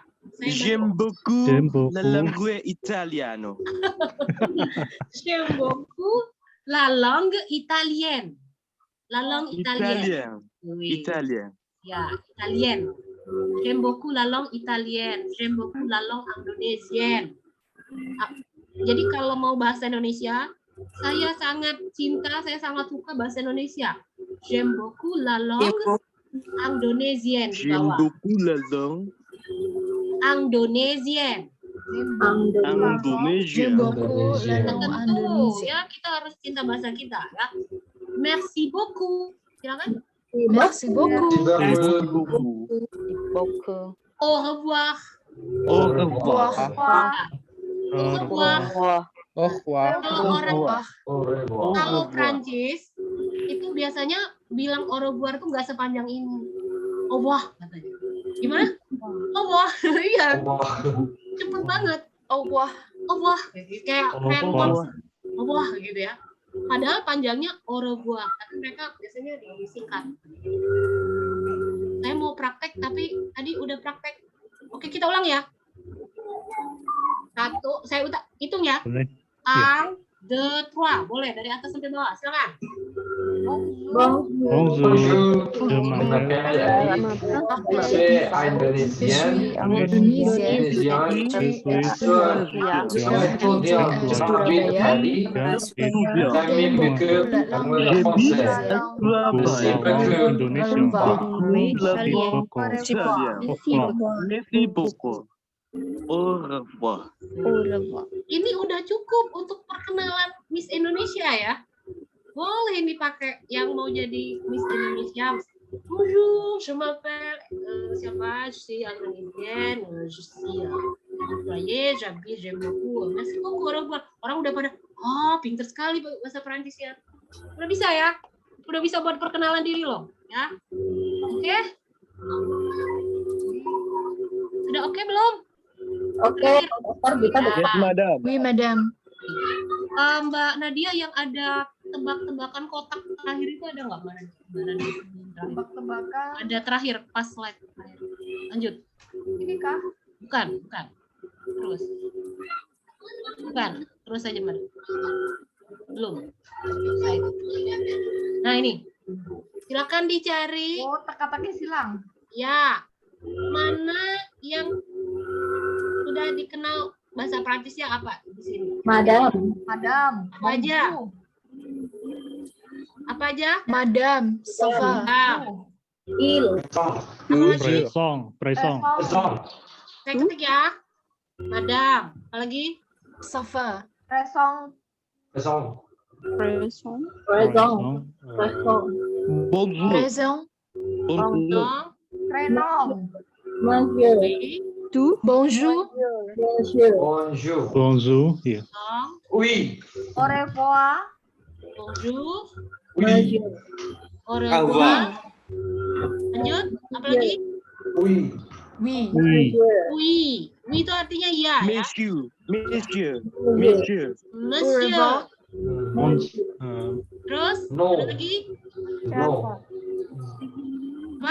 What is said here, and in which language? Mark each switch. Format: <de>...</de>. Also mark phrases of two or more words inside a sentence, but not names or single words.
<fr>J'aime beaucoup J'aime beaucoup. la langue italiano. J'aime beaucoup la langue italienne. La langue italienne. Italien. Oui. Italien. Ya, italienne. J'aime beaucoup la langue italienne. J'aime beaucoup la langue indonesienne.</fr> <id>Jadi kalau mau bahasa Indonesia, saya sangat cinta, saya sangat suka bahasa Indonesia.</id> <fr>J'aime beaucoup la langue indonesienne di J'aime</fr> <id>bawah.</id> <fr>beaucoup la langue Indonesienne. indonesienne. Beaucoup la langue</fr> <id>Tentu Indonesia. ya, kita harus cinta bahasa kita ya.</id> <fr>Merci beaucoup. Silakan. Merci beaucoup. Merci beaucoup. Beaucoup. Au revoir. Au revoir. Au revoir. Au revoir.</fr> <id>Kalau orang</id> <fr>Au revoir.</fr> <id>kalau Prancis itu biasanya bilang</id> <fr>au revoir</fr> <id>tuh nggak sepanjang ini.</id> <fr>Au revoir</fr> <id>katanya. Gimana?</id> <fr>Au revoir.</fr> <id>Iya, cepet banget.</id> <fr>Au revoir. Au revoir. Kayak revoir. au revoir</fr> <id>gitu ya. Padahal panjangnya</id> <fr>au revoir,</fr> <id>tapi mereka biasanya disingkat. Saya mau praktek tapi tadi udah praktek. Oke, kita ulang ya. Satu, saya hitung ya. Boleh. 1, 2, 3. Boleh dari atas sampai bawah. Silakan.</id> <fr>Bonjour. Je m'appelle. Je suis indonésien. Merci beaucoup. Au revoir.</fr> <id>Ini udah cukup untuk perkenalan Miss Indonesia ya. Boleh dipakai yang mau jadi Miss Indonesia.</id> <fr>Bonjour, je m'appelle siapa? Je suis indonesienne, je suis employée, j'habite, j'aime beaucoup. Merci beaucoup,</fr> <id>orang udah pada, pinter sekali bahasa Perancis ya. Udah bisa ya? Udah bisa buat perkenalan diri loh, ya. Oke? Sudah oke belum? Oke, Dokter, kita</id> <en>Yes, madam.</en> <fr>Oui, madame.</fr> <id>Mbak Nadia yang ada tebak-tebakan kotak terakhir itu ada nggak Mbak Nadia? Tebak-tebakan. Ada terakhir pas slide terakhir. Lanjut. Ini kah? Bukan. Terus. Bukan. Terus aja Mbak. Belum. Slide. Nah ini. Silakan dicari. Oh, teka-teki silang. Ya. Mana yang sudah dikenal bahasa Prancisnya apa di sini? Madam. Apa aja? Apa aja?</id> <fr>Madame, ça va. Il.</fr> <id>Apa lagi?</id> <fr>Présent.</fr> <id>Saya ketik ya. Madam. Apa lagi?</id> <fr>Ça va. Presong. Présent. Bonjour. Présent. Bonjour. Renong. Monsieur. Tout. Bonjour. Monsieur. Bonjour. Yeah. Oui. Au revoir. Bonjour. Oui. Au revoir.</fr> <id>Lanjut. Apa lagi?</id> <fr>Oui. Oui. Oui.</fr> <id>Oui. Oui itu artinya ya.</id> <fr>Monsieur. Monsieur.</fr> <id>Terus? No. Ada lagi? No. Apa?</id>